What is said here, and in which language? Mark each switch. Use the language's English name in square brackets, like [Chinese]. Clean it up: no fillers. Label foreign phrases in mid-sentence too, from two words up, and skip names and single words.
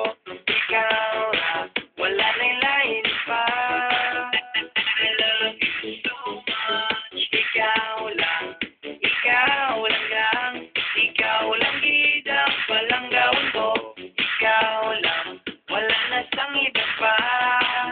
[Cebuano] Ikaw ra, wala na'y lain pa. [English] I love you so much. [Cebuano] Ikaw lang gang. [Hiligaynon] Ikaw lang gid ang palanggawan ko. Ikaw lang, wala na sang iba pa.